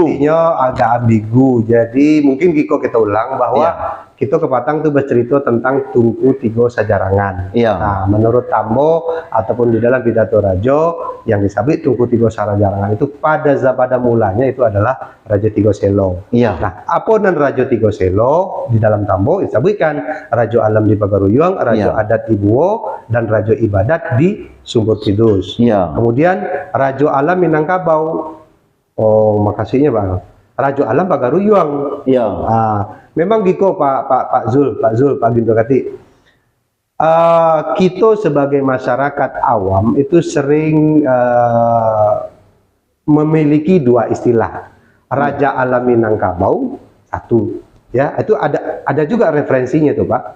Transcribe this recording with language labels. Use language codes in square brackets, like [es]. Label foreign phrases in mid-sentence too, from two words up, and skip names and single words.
[id] Artinya agak ambigu. Jadi mungkin kita ulang bahwa kita ke Patang tuh bercerita tentang Tungku Tigo Sajarangan. Iya. Nah, menurut Tambo ataupun di dalam pidato Rajo yang disebut Tungku Tigo Sajarangan itu pada mulanya itu adalah Rajo Tigo Selo. Iya. Nah, apa dan Rajo Tigo Selo di dalam Tambo disebutkan Rajo Alam di Pagaruyung, Rajo Adat di Buwo, dan Rajo Ibadat di Sumber Kidus. Iya. Kemudian Rajo Alam Minangkabau. Oh, makasihnya Bang. Rajo Alam Pagaruyung. Iya. Memang Giko Pak Zul, Pak Gindo Kati. Kita sebagai masyarakat awam itu sering memiliki dua istilah. Raja Alam Minangkabau satu, ya itu ada juga referensinya tuh Pak.